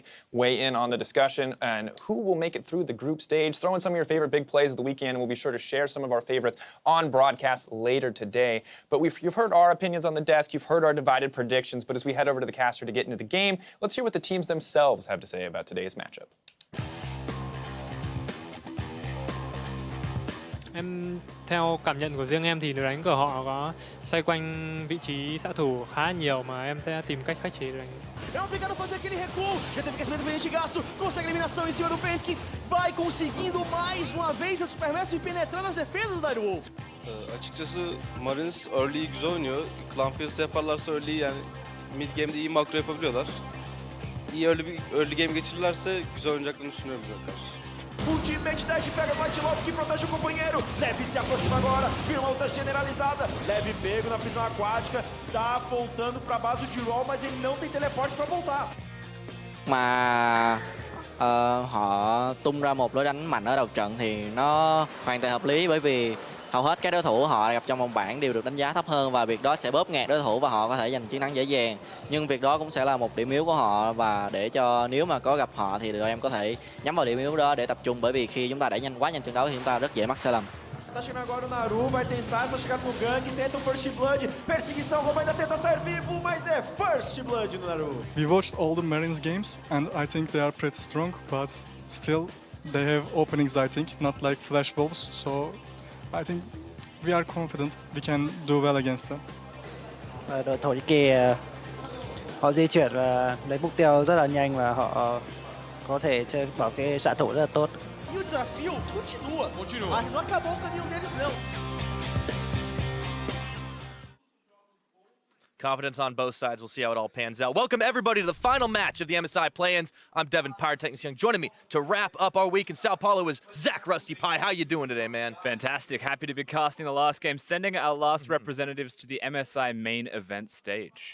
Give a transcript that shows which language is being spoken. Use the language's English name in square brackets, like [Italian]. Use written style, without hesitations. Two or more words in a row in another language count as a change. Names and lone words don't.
[English] Weigh in on the discussion and who will make it through the group stage. Throw in some of your favorite big plays of the weekend, and we'll be sure to share some of our favorites on broadcast later today. But you've heard our opinions on the desk. You've heard our divided predictions. But as we head over to the caster to get into the game, let's hear what the teams themselves have to say about today's matchup. [Vietnamese] Theo cảm nhận của riêng em thì lối đánh của họ có xoay quanh vị trí xạ thủ khá nhiều mà em sẽ tìm cách khắc chế lối đánh. [Portuguese] É obrigado a fazer aquele recuo. Já teve aquecimento brilhante gasto. Consegue a eliminação em cima do Pentkins. Vai conseguindo mais uma vez a SuperMassive penetrar nas defesas da Wolf. [Turkish] Açıkçası Marines early'yi güzel oynuyor. Clanfield'da yaparlarsa early'yi yani [English] mid game'de [Turkish] iyi makro yapabiliyorlar. İyi [English] early game [Turkish] geçirirlerse güzel oynayacaklarını düşünüyorum bize karşı. [Portuguese] Ultimate Dash pega o White Lotus que protege o companheiro. Leve se aproxima agora, vira uma luta generalizada. Leve pego na prisão aquática. Tá voltando pra base do T-Roll, mas ele não tem teleporte pra voltar. [Vietnamese] Mà họ tung ra một lối đánh mạnh ở đầu trận thì nó hoàn toàn hợp lý bởi vì hầu hết các đối thủ họ gặp trong vòng bảng đều được đánh giá thấp hơn và việc đó sẽ bóp nghẹt đối thủ và họ có thể giành chiến thắng dễ dàng. Nhưng việc đó cũng sẽ là một điểm yếu của họ và để cho nếu mà có gặp họ thì đội em có thể nhắm vào điểm yếu đó để tập trung bởi vì khi chúng ta đẩy quá nhanh trận đấu thì chúng ta rất dễ mắc sai lầm. [Portuguese] Está chegando agora o Naru, vai tentar essa chegada no gank, tenta o [English] First Blood, [Portuguese] perseguição, Robo ainda tenta sair vivo, mas é [English] First Blood [Portuguese] no Naru. [English] We watched all the Marines games and I think they are pretty strong, but still they have openings, I think, not like Flash Wolves, so I think we are confident we can do well against them. [Vietnamese] Đội Thổ Nhĩ Kỳ họ di chuyển và lấy mục tiêu rất là nhanh và họ có thể chơi bảo cái xạ thủ rất là tốt. [Portuguese] E o desafio continua. Não acabou o caminho deles, não. [English] Confidence on both sides. We'll see how it all pans out. Welcome, everybody, to the final match of the MSI play-ins. I'm Devin Pyrotechnics Young. Joining me to wrap up our week in Sao Paulo is Zach Rusty Pie. How you doing today, man? Fantastic. Happy to be casting the last game, sending our last representatives to the MSI main event stage.